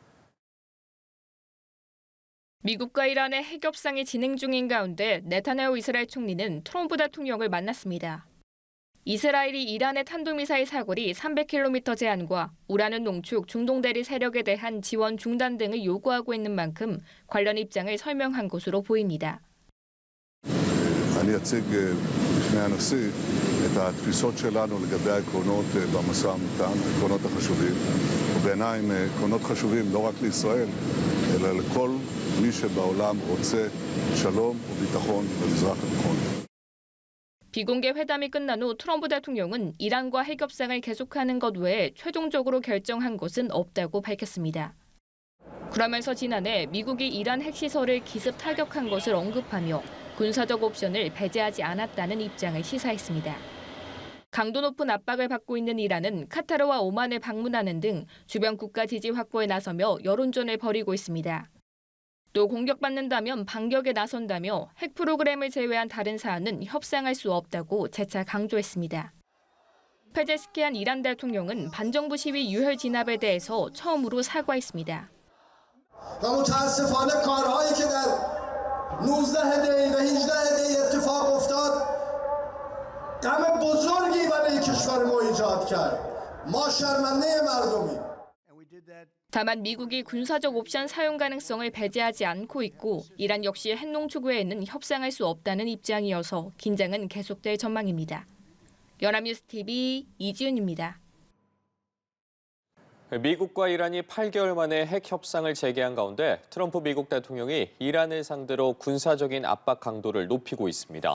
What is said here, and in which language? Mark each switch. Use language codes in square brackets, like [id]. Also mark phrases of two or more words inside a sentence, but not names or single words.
[ko] 미국과 이란의 핵 협상이 진행 중인 가운데 네타냐후 이스라엘 총리는 트럼프 대통령을 만났습니다. 이스라엘이 이란의 탄도미사일 사거리 300km 제한과 우라늄 농축 중동 대리 세력에 대한 지원 중단 등을 요구하고 있는 만큼 관련 입장을 설명한 것으로 보입니다. [he] אני אציג בפני הנשיא את התפיסות שלנו לגבי העקרונות במשא ומתן, העקרונות החשובים, ובעיניי הם עקרונות חשובים לא רק לישראל, אלא לכל מי שבעולם רוצה שלום וביטחון במזרח התיכון. [ko] 비공개 회담이 끝난 후 트럼프 대통령은 이란과 핵 협상을 계속하는 것 외에 최종적으로 결정한 것은 없다고 밝혔습니다. 그러면서 지난해 미국이 이란 핵시설을 기습 타격한 것을 언급하며 군사적 옵션을 배제하지 않았다는 입장을 시사했습니다. 강도 높은 압박을 받고 있는 이란은 카타르와 오만을 방문하는 등 주변 국가 지지 확보에 나서며 여론전을 벌이고 있습니다. 또 공격받는다면 반격에 나선다며 핵 프로그램을 제외한 다른 사안은 협상할 수 없다고 재차 강조했습니다. 페제스키안 이란 대통령은 반정부 시위 유혈 진압에 대해서 처음으로 사과했습니다. [fa] متاسفانه کارهایی که در 19 دی و 18 دی اتفاق افتاد غم بزرگی برای کشور ما ایجاد کرد. ما شرمنده مردمیم. [ko] 다만 미국이 군사적 옵션 사용 가능성을 배제하지 않고 있고 이란 역시 핵농축 외에는 협상할 수 없다는 입장이어서 긴장은 계속될 전망입니다. 연합뉴스 TV 이지윤입니다. 미국과 이란이 8개월 만에 핵 협상을 재개한 가운데 트럼프 미국 대통령이 이란을 상대로 군사적인 압박 강도를 높이고 있습니다.